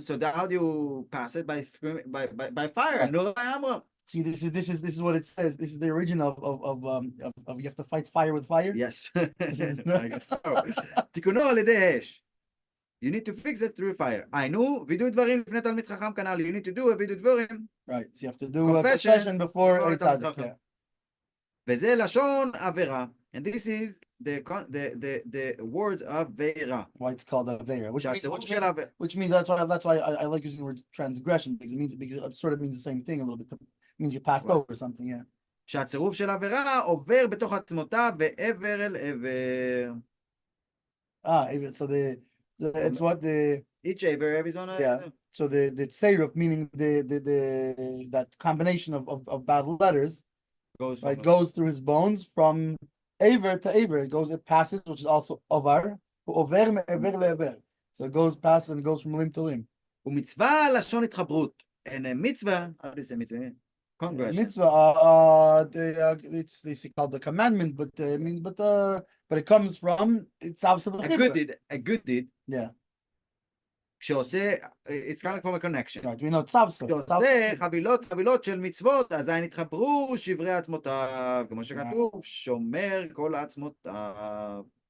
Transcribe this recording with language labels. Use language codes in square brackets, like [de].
[en] So how do you pass it by fire? Right. Nura by Amram. See, this is what it says. This is the origin of you have to fight fire with fire. Yes. I guess so. [he] תיקונו על ידי אש. [en] You need to fix it through fire. [he] היינו, וידוי דברים לפני תלמיד חכם כנ"ל. [en] You need to do a וידוי דברים. Right, so you have to do a confession before a tzaddik. [he] וזה לשון עבירה. [en] And this is the words of Veira. Why it's called Aveira, [he] שהצירוף של עבירה. [en] which means that's why I like using the word transgression, because it sort of means the same thing a little bit. It means you passed over something, yeah. [he] שהצירוף של עבירה עובר בתוך עצמותיו ועבר אל עבר. [en] So it's what the Each עבר is on a... yeah. So the tzeruf, meaning the that combination of bad letters, goes through his bones from aver to aver. It passes, which is also ovar, over me'ever le'ever. So it passes and goes from limb to limb. [he] ומצווה לשון התחברות. [en] And a mitzvah, how do you say mitzvah? Congregation. Mitzvah, it's called the commandment, but it comes from it's a good deed. Yeah. [he] כשעושה, [en] it's coming from a connection. Right, we know tzavso. [he] כשעושה חבילות של מצוות, אזי נתחברו שברי עצמותיו, כמו שכתוב, שומר כל עצמותיו.